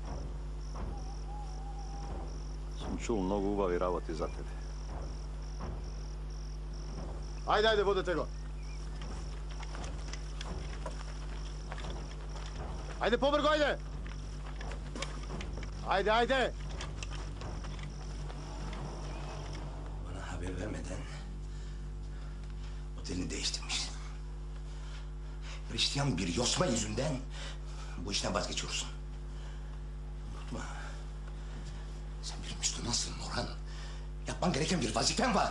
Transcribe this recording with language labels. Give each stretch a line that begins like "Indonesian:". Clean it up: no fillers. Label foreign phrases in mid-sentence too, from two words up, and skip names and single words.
Macedonian: Сум чул многу убави работи за тебе. Ајде, ајде, водете го. Ајде, побрго, ајде! Ајде, ајде!
Turkish: Bana haber vermeden otelini değiştirmiş. Hristiyan bir yosma yüzünden bu işten vazgeçiyorsun. Unutma. Sen bir Müslümansın Orhan. Yapman gereken bir vazifen var.